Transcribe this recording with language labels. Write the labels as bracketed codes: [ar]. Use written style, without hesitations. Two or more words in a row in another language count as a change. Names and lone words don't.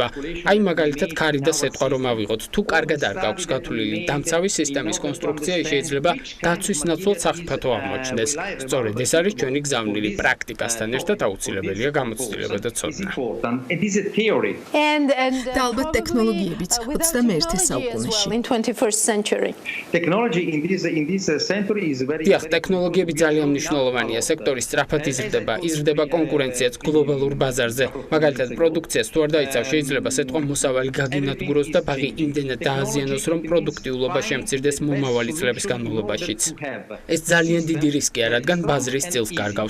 [ka] აი მაგალითად ქარი და სეტყვა რომ ავიღოთ, თუ კარგად არ გაქვს გათვლილი დამცავი სისტემის კონსტრუქცია შეიძლება დაცვის ნაცვლად საფრთხო აღმოჩნდეს. სწორედ ეს არის ჩვენი გზავნილი პრაქტიკასთან ერთად აუცილებელია გამოცდილება და ცოდნა. [en] and [ka] და ალბათ ტექნოლოგიებიც 21 საუკუნეში. [en] in 21st century. Technology in this century is very [ka] დიახ, ტექნოლოგიები ძალიან მნიშვნელოვანია. სექტორი სწრაფად იზრდება კონკურენციაც გლობალურ ბაზარზე. მაგალითად, პროდუქციას თუ არ დაიცავ, შეიძლება სეტყვა მოსავალი გაგინადგუროს და ბაღი იმდენად დააზიანოს, რომ პროდუქტიულობა შემცირდეს მომავალი წლების განმავლობაშიც. ეს ძალიან დიდი რისკია, რადგან ბაზრის წილს კარგავთ.